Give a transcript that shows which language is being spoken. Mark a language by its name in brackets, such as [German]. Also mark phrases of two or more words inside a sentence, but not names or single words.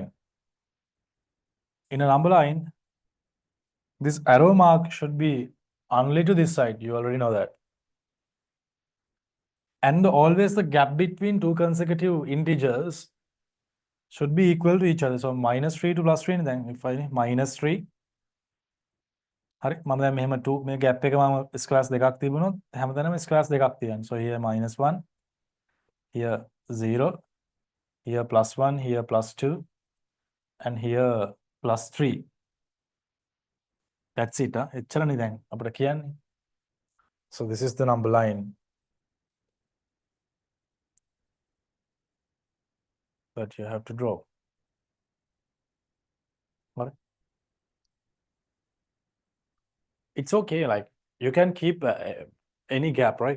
[English] In a number line, this arrow mark should be only to this side. You already know that. And always the gap between two consecutive integers should be equal to each other. So -3 to +3, then if I -3, [Sinhala] හරි මම දැන් මෙහෙම 2 මේ gap එක මම ස්ක්වයර්ස් දෙකක් තිබුණොත් හැමතැනම ස්ක්වයර්ස් දෙකක් තියෙනවා. [English] So here -1, here 0, here +1, here +2, and here +3. That's it. [Sinhala] එච්චරනේ දැන් අපිට කියන්නේ. [English] So this is the number line that you have to draw. Right? It's okay, like you can keep any gap, right?